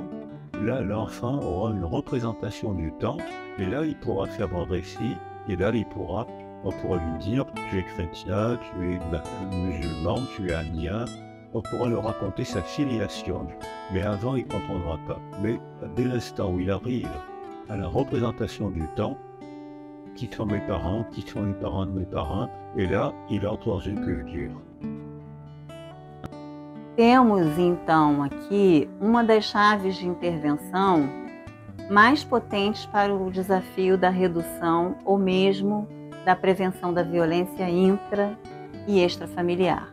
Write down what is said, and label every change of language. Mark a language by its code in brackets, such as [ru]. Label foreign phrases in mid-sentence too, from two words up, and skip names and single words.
[fr] Là, l'enfant aura une représentation du temps, et là, il pourra faire un récit, et là, on pourra lui dire, tu es chrétien, tu es musulman, tu es indien, on pourra lui raconter sa filiation. Mais avant, il ne comprendra pas. Mais dès l'instant où il arrive à la représentation du temps, qui sont mes parents, qui sont les parents de mes parents, et là, il entre dans une culture. [pt] Temos então aqui uma das chaves de intervenção mais potentes para o desafio da redução ou mesmo da prevenção da violência intra e extrafamiliar.